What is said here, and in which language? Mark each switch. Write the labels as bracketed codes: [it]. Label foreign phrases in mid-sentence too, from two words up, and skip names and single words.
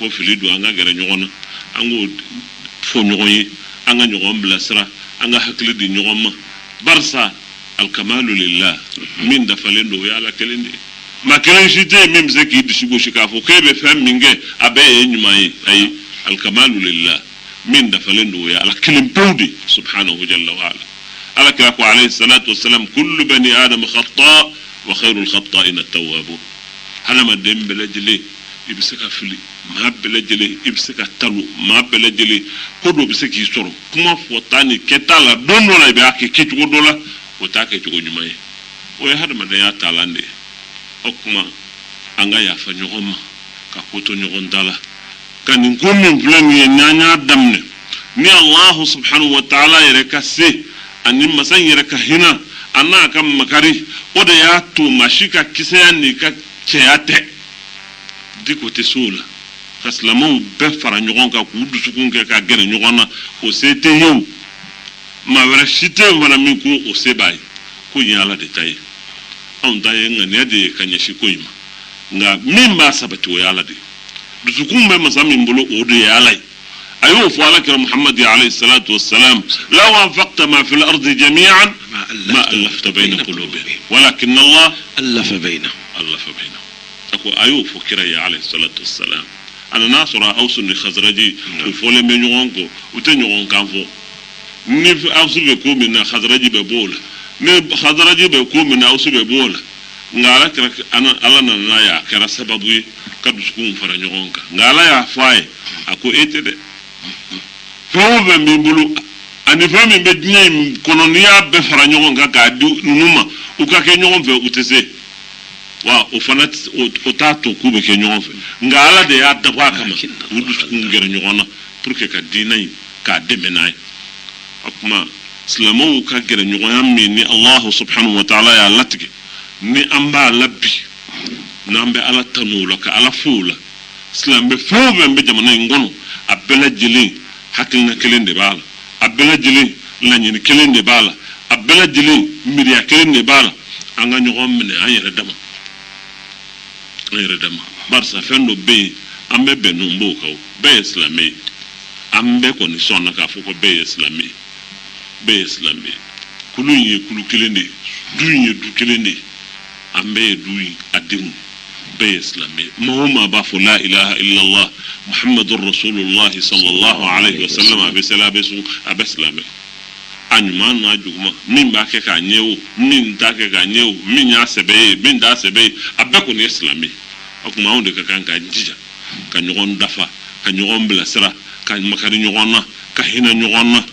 [bm] ko fili don an ka gɛrɛ ɲɔgɔn na an k'o fɔ ɲɔgɔn ye an ka ɲɔgɔn bilasira an ka hakili di ɲɔgɔn ma barisa [ar] الكمال لله [bm] min dafalen don o ye Ala kelen de ye maa kelen si tɛ yen min bɛ se k'i dusu gosi k'a fɔ k'e bɛ fɛn min kɛ a bɛɛ ye ɲuman ye ayi [ar] الكمال لله [bm] min dafalen don o ye Ala kelen pewu de [ar] سبحانه جل وعلا [bm] Alakira ko [ar] عليه الصلاة والسلام كل بني آدم خطاء وخير الخطائين التوابون [bm] hadamaden bɛɛ lajɛlen i bɛ se ka fili maa bɛɛ lajɛlen i bɛ se ka talo maa bɛɛ lajɛlen ko dɔ bɛ se k'i sɔrɔ kuma fɔta ni kɛta la don dɔ la i b'a kɛ kɛcogo dɔ la o t'a kɛcogo ɲuman ye o ye hadamadenya taalan de ye o kuma an ka yafa ɲɔgɔn ma ka ko to ɲɔgɔn ta la ka nin ko min filɛ nin ye n'an y'a daminɛ ni Allahu [ar] سبحانه وتعالى [bm] yɛrɛ ka se ani masa yɛrɛ ka hinɛ a n'a ka makari o de y'a to maa si ka kisɛya n'i ka cɛya tɛ di ko tɛ se o la ka silamɛw bɛɛ fara ɲɔgɔn kan k'u dusukun kɛ ka gɛrɛ ɲɔgɔn na o se tɛ ye o maa wɛrɛ si tɛ yen fana min ko o se b'a ye ko in ye Ala de ta ye anw ta ye ŋaniya de ye ka ɲɛsin ko in ma nka min b'a sabati o ye Ala de ye dusukun bɛ masa min bolo o de ye Ala ye a y'o fɔ Alakira Muhammad [ar] عليه الصلاة والسلام لو أنفقت ما في الأرض جميعا ما ألفت بين قلوبهم ولكن الله ألف بينهم [bm] ako a y'o fɔ kira ye [ar] عليه الصلاة والسلام [bm] a nana sɔrɔ Awusu ni Khazraji u fɔlen bɛ ɲɔgɔn kɔ u tɛ ɲɔgɔn kan fɔ ni Awusu bɛ ko min na Khazraji bɛ bɔ o la ni Khazraji bɛ ko min na Awusu bɛ bɔ o la nka Ala nana n'a ye a kɛra sababu ye ka dusukun fara ɲɔgɔn kan nka Ala y'a fɔ a ye a ko e tɛ dɛ fɛn o fɛn b'i bolo ani fɛn min bɛ diɲɛ in kɔnɔ n'i y'a bɛɛ fara ɲɔgɔn kan k'a di ninnu ma u ka kɛ ɲɔgɔn fɛ u tɛ se wa o fana o t'a to k'u bɛ kɛ ɲɔgɔn fɛ nka Ala de y'a dabɔ a kama k'u dusukun gɛrɛ ɲɔgɔn na [fr] pour que [bm] ka diinɛ in k'a dɛmɛ n'a ye o tuma silamɛw ka gɛrɛ ɲɔgɔnya min ni [ar] الله سبحانه وتعالى [bm] y'a latigɛ ni an b'a la bi n'an bɛ Ala tanu o la ka Ala fo o la silamɛ fɛn o fɛn bɛ jamana in kɔnɔ a bɛɛ lajɛlen hakilina kelen de b'a la a bɛɛ lajɛlen laɲini kelen de b'a la a bɛɛ lajɛlen miiriya kelen de b'a la an ka ɲɔgɔn minɛ an yɛrɛ dama barisa fɛn dɔ bɛ yen an bɛ bɛn n'o b'o kan o bɛɛ ye silamɛ ye an bɛɛ kɔni sɔnna k'a fɔ ko bɛɛ ye silamɛ ye kulu in ye kulu kelen de ye du in ye du kelen de ye an bɛɛ ye du in a denw bɛɛ ye silamɛ ye maa o maa b'a fɔ [ar] لا إله إلا الله محمد رسول الله صلى الله عليه وسلم [bm] a bɛ sɛlɛ a bɛ sun a bɛ silamɛ a ɲuman n'a juguman min b'a kɛ k'a ɲɛ o min t'a kɛ k'a ɲɛ o min y'a sɛbɛ ye min t'a sɛbɛ ye a bɛɛ kɔni ye silamɛ ye o tuma anw de ka kan k'an jija ka ɲɔgɔn dafa ka ɲɔgɔn bilasira ka makari ɲɔgɔn na ka hinɛ ɲɔgɔn na